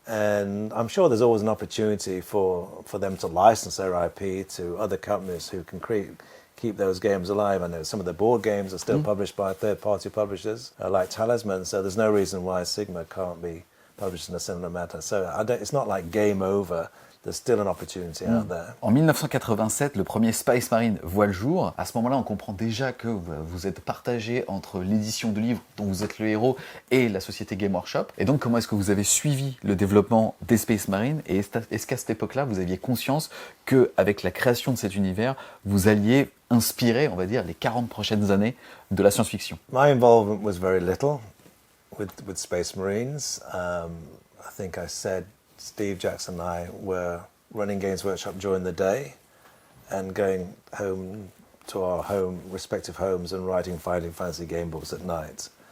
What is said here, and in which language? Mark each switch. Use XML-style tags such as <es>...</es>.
<en>And I'm sure there's always an opportunity for them to license their IP to other companies who can keep those games alive. I know some of the board games are still published by third-party publishers like Talisman, so there's no reason why Sigma can't be published in a similar manner. So it's not like game over. There's still an opportunity out there.</en> <fr>En 1987, le premier Space Marine voit le jour. À ce moment-là, on comprend déjà que vous êtes partagé entre l'édition de livres dont vous êtes le héros et la société Game Workshop. Et donc, comment est-ce que vous avez suivi le développement des Space Marines? Et est-ce qu'à cette époque-là, vous aviez conscience qu'avec la création de cet univers, vous alliez inspirer, on va dire, les 40 prochaines années de la science-fiction?</fr> <en>My involvement was very little with Space Marines. I think I said Steve Jackson and I were running Games Workshop during the day and going home to our respective homes and writing Fighting Fantasy game books at night.</en>